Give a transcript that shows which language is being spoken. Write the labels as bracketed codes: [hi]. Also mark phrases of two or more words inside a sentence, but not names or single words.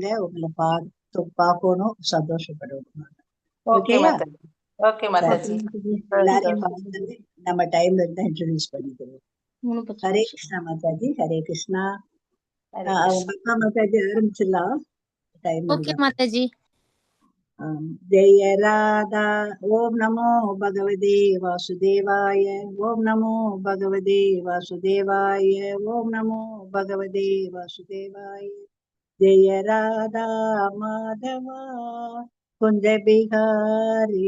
[ta] உங்களை பார்க்கணும், சந்தோஷப்படணும். [en] Okay, [ta] ஓகேயா? [en] Mataji. Okay, Mataji. [ta] எல்லாரையும் பார்த்து நம்ம டைம்ல இருந்தா இன்ட்ரோடியூஸ் பண்ணிக்கிறோம். [sa] हरे कृष्ण [ta] மாதாஜி. [sa] हरे कृष्ण. [ta] பத்மா மாதாஜி ஆரம்பிச்சிடலாம். டைம் ஓகே மாதாஜி. [sa] जय राधा. ओम नमो भगवते वासुदेवाय. ओम नमो भगवते वासुदेवाय. ओम नमो भगवते वासुदेवाय. [hi] जय राधा माधवा कुंज बिहारी.